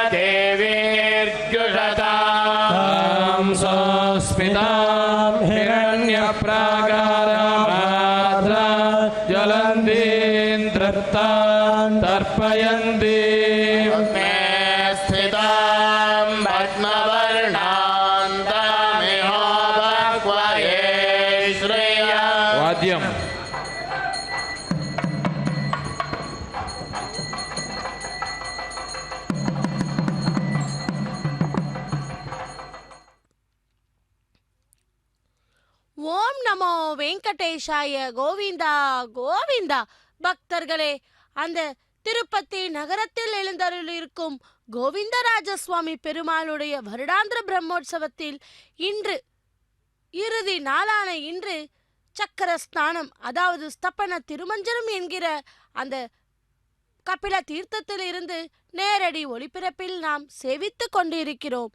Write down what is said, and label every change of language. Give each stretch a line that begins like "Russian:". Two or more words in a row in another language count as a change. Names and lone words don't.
Sanskrit: देवीर्जुषतां सोऽस्मितां हिरण्यप्राकारामाद्रा ज्वलन्तीं तृप्तां तर्पयन्तीं मे स्थितां पद्मवर्णां तामिहोपह्वये श्रिया वाद्यम् ॐ नमो वेङ्कटेशाय गोविन्दा गोविन्दा.
Tamil: பக்தர்களே, அந்த திருப்பதி நகரத்தில் எழுந்தருளிருக்கும் கோவிந்தராஜசுவாமி பெருமாளுடைய வருடாந்திர பிரம்மோற்சவத்தில் இன்று இறுதி நாளான இன்று சக்கர ஸ்நானம், அதாவது ஸ்தபன திருமஞ்சனம் என்கிற அந்த கபில தீர்த்தத்தில் இருந்து நேரடி ஒளிபரப்பில் நாம் சேவித்து கொண்டிருக்கிறோம்.